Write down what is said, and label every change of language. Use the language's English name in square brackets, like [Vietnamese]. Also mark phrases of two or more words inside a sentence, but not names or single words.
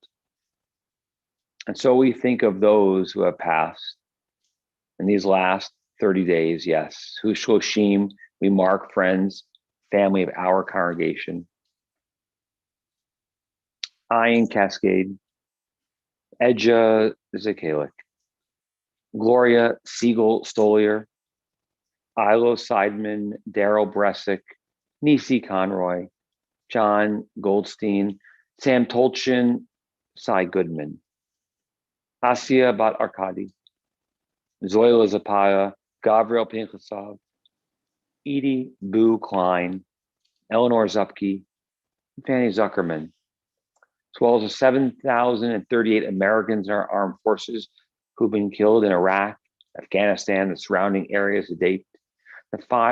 [English] And so we think of those who have passed in these last 30 days, yes, who Shloshim, we mark friends, family of our congregation. Ayin Cascade, Edja Zakalik, Gloria Siegel Stolier, Ilo Seidman, Daryl Bresick, Nisi Conroy, John Goldstein, Sam Tolchin, Cy Goodman, Asia Bat Arkady, Zoila Zapaya, Gabriel Pinchasov, Edie Boo Klein, Eleanor Zupke, and Fanny Zuckerman, as well as the 7,038 Americans in our armed forces who've been killed in Iraq, Afghanistan, the surrounding areas to date, the